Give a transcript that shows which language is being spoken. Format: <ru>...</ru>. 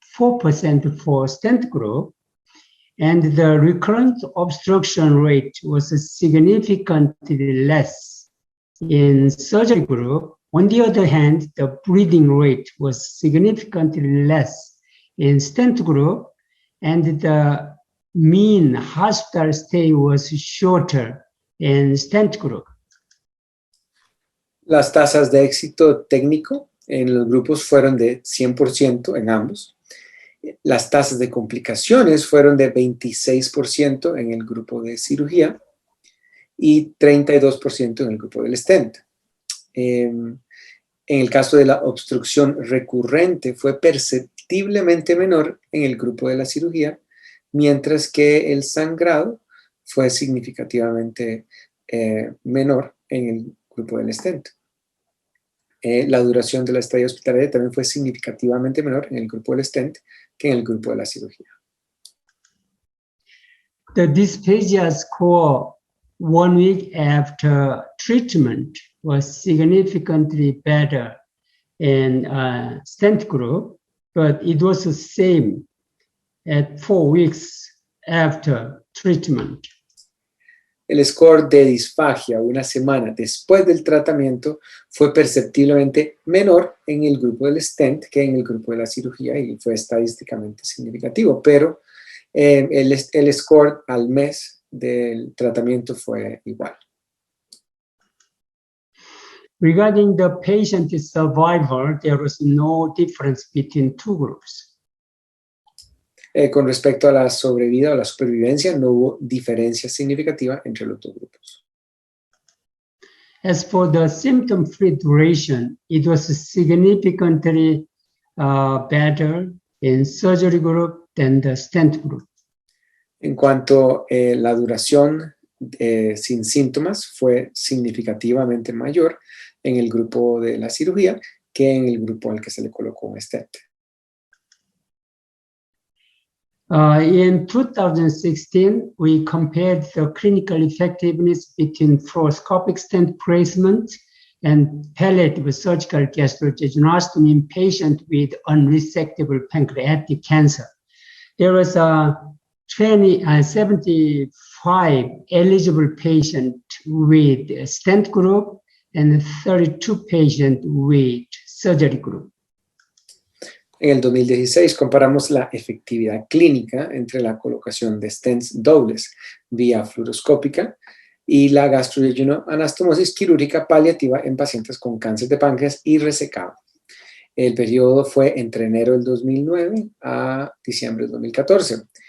<en>4% for stent group, and the recurrent obstruction rate was significantly less in surgery group. On the other hand, the bleeding rate was significantly less in stent group, and the mean hospital stay was shorter in stent group.</en> <es>Las tasas de éxito técnico en los grupos fueron de 100% en ambos. Las tasas de complicaciones fueron de 26% en el grupo de cirugía y 32% en el grupo del Stent. En el caso de la obstrucción recurrente fue perceptiblemente menor en el grupo de la cirugía, mientras que el sangrado fue significativamente menor en el grupo del Stent. La duración de la estadía hospitalaria también fue significativamente menor en el grupo del Stent que en el grupo de la cirugía.</es> <en>The dysphagia score 1 week after treatment was significantly better in stent group, but it was the same at 4 weeks after treatment.</en> <es>El score de disfagia una semana después del tratamiento fue perceptiblemente menor en el grupo del Stent que en el grupo de la cirugía y fue estadísticamente significativo, pero el score al mes del tratamiento fue igual.</es> <en>Regarding the patient survival, there was no difference between two groups.</en> <es>Con respecto a la sobrevida o la supervivencia, no hubo diferencia significativa entre los dos grupos.</es> <en>As for the symptom-free duration, it was significantly better in surgery group than the stent group.</en> <es>En cuanto a la duración sin síntomas, fue significativamente mayor en el grupo de la cirugía que en el grupo al que se le colocó un stent.</es> <en>In 2016, we compared the clinical effectiveness between fluoroscopic stent placement and palliative surgical gastroyeyunostomy in patients with unresectable pancreatic cancer. There was 75 eligible patients with stent group and 32 patients with surgery group.</en> <es>En el 2016 comparamos la efectividad clínica entre la colocación de stents dobles vía fluoroscópica y la gastroyeyuno anastomosis quirúrgica paliativa en pacientes con cáncer de páncreas y resecado. El periodo fue entre enero del 2009 a diciembre del 2014.</es>